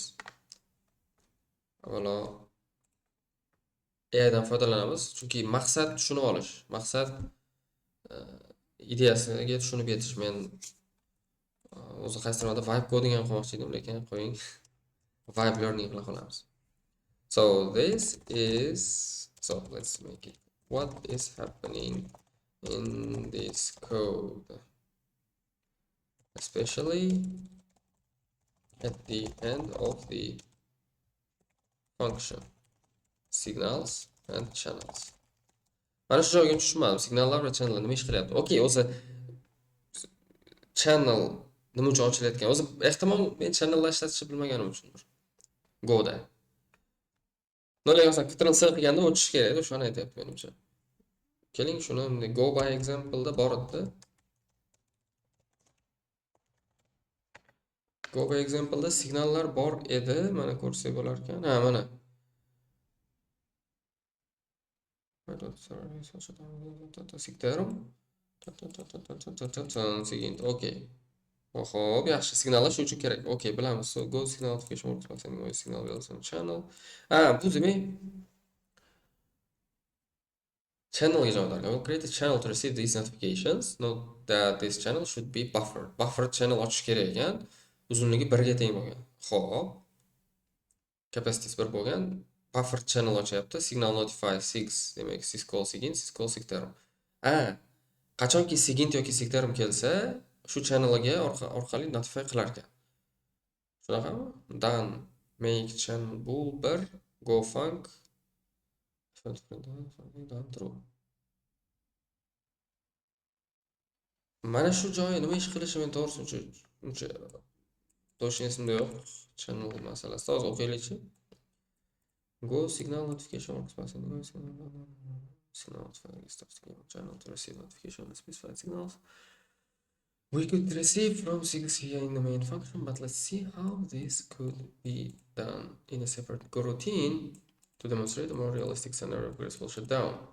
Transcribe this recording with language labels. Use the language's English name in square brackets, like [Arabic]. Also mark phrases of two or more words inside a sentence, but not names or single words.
[Uzbek] Avvalo AI dan foydalanamiz, chunki maqsad tushunib olish, maqsad ideyasiga tushunib yetish. Men o'zi qaysidirmada [English] vibe coding [Uzbek] ham qilmoqchi edim, lekin qo'ying. [English] Vibe learning [Uzbek] qila qolamiz. [English] So let's make it. What is happening in this code? Especially at the end of the function. Signals and channels. [Uzbek] Mana shu joyga tushunmadim. Signallar va channellar nima ish qilyapti? Okay, o'zi channel nima uchun ochilayotgan? O'zi ehtimol men channellar ishlatishni bilmaganim uchundir. Go'da. Nolga masalan Ctrl+C qilganda o'chish kerak edi, shuni aytyapti menimcha. Keling, shuni [English] go by example [Uzbek] da bor edi. [English] Go by example [Uzbek] da signallar bor edi, mana ko'rsak bo'lar ekan. Ha, mana. Siktarum. Seguinte. Okay. Xo'p, yaxshi, signallar shu uchun kerak. Okay, bilamiz. [English] So go signal notification works by sending a signal bells on channel. [Uzbek] Bu demak channel ga javob bergan. [English] Create a channel to receive these notifications. Note that this channel should be buffered. Buffered channel [Uzbek] ochish kerak ekan. Uzunligi 1 ga teng bo'lgan. Xo'p. Capacity 1 bo'lgan. [English] Buffered channel [Uzbek] ochyapti. [English] Signal notify 6, [Uzbek] demak syscall sigin, syscall siktarum. Qachonki sigint yoki siktarum kelsa, shu channelga orqali notify qilar ekan. Shunaqami? [English] Done make channel bool 1 go func true. [Uzbek] Mana shu joyi nima ish qilishi men to'g'risi uncha to'g'ri esimda yo'q. Channel masalasida hozir o'qiylikchi. [English] Go signal notification works by sending signal notify channel to receive notification on specified signals. We could receive from 6 here in the main function, but let's see how this could be done in a separate coroutine to demonstrate a more realistic scenario of graceful shutdown.